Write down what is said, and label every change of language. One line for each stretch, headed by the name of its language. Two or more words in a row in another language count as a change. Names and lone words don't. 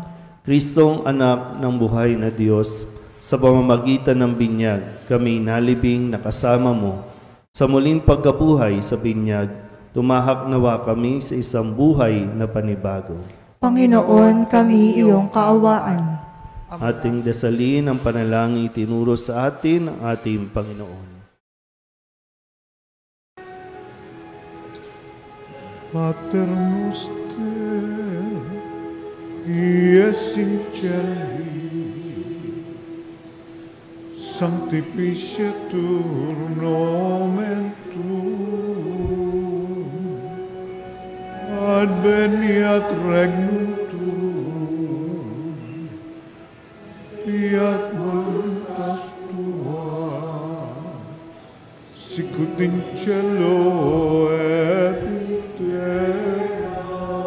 Filipino: Kristong anak ng buhay na Diyos, sa pamamagitan ng binyag, kami nalibing na kasama mo. Sa muling pagkabuhay sa binyag, tumahak nawa kami sa isang buhay na panibago. Panginoon, kami iyong kaawaan. Ating dasalin ang panalangin itinuro sa atin ng ating Panginoon.
Latin: Pater noster, qui es in celis, sanctificetur nomen tuum, adveniat regnum tuum, fiat voluntas tua, sicut in cielo et in terra.